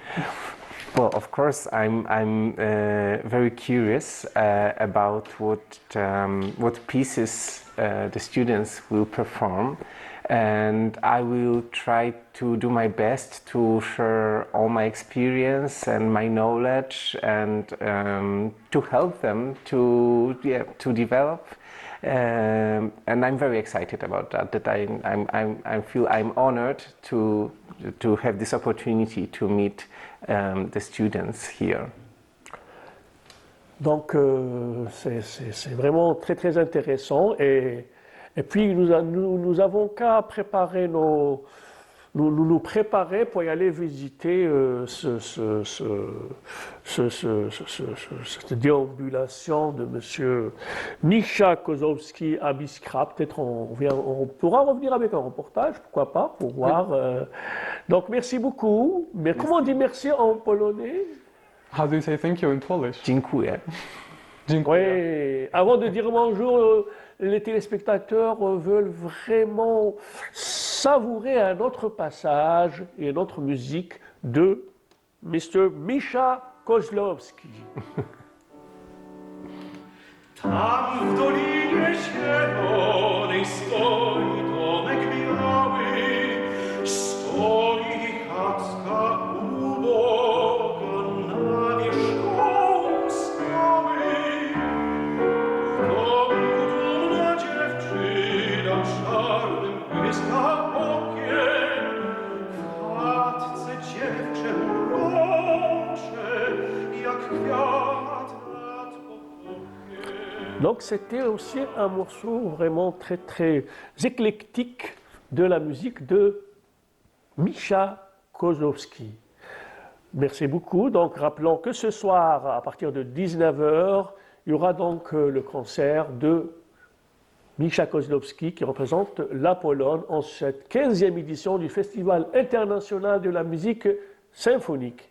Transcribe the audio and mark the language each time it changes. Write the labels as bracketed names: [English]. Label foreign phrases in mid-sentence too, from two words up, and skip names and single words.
[English] Well, of course, I'm very curious about what pieces the students will perform, and I will try to do my best to share all my experience and my knowledge, and to help them to develop. And I'm very excited about that. That I feel I'm honored to have this opportunity to meet the students here. [French] Donc c'est vraiment très très intéressant et puis nous avons qu'à préparer nous préparer pour y aller visiter cette déambulation de Monsieur Misha Kozłowski à Biskra. Peut-être on pourra revenir avec un reportage, pourquoi pas, pour voir. Donc merci beaucoup. Mais comment on dit merci en polonais? [English] How do you say thank you in Polish? [Polish] Dziękuję. [French] Oui. Avant de dire bonjour, les téléspectateurs veulent vraiment savourer un autre passage et une autre musique de Mr. Misha Kozłowski. [Polish] Tam w dolinie zielonej stoi domek biały, stoi chatka uboga na wierzchołku skały. W domku dumna dziewczyna czarnym błyska okiem, w chatce dziewczę urocze, jak kwiat nad potokiem. [French] Donc c'était aussi un morceau vraiment très très éclectique de la musique de Misha Kozłowski. Merci beaucoup. Donc rappelons que ce soir, à partir de 19h, il y aura donc le concert de Misha Kozłowski qui représente la Pologne en cette 15e édition du Festival international de la musique symphonique.